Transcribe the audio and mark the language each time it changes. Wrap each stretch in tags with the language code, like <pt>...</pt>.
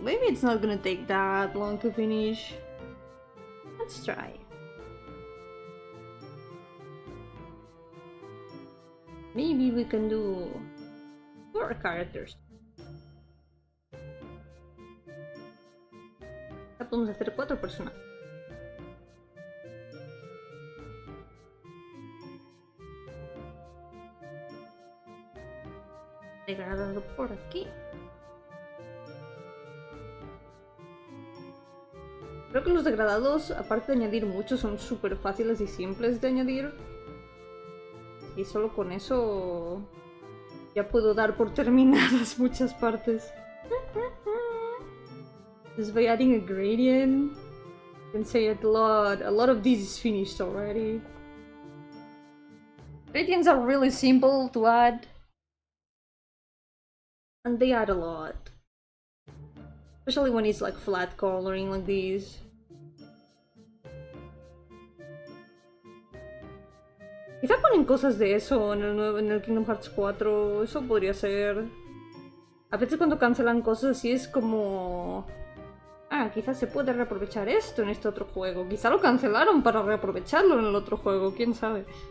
<en>Maybe it's not gonna take that long to finish. Let's try. Maybe we can do 4 characters.</en> <es>Ya podemos hacer 4 personajes. Degradado por aquí. Creo que los degradados, aparte de añadir muchos, son súper fáciles y simples de añadir. Y solo con eso ya puedo dar por terminadas muchas partes.</es> <en>Just by adding a gradient, you can say it a lot. A lot of this is finished already. Gradients are really simple to add. And they add a lot. Especially when it's like flat coloring like these.</en> <es>Quizá ponen cosas de eso en el Kingdom Hearts 4, eso podría ser. A veces cuando cancelan cosas así es como... Ah, quizás se puede reaprovechar esto en este otro juego. Quizá lo cancelaron para reaprovecharlo en el otro juego, quién sabe.</es>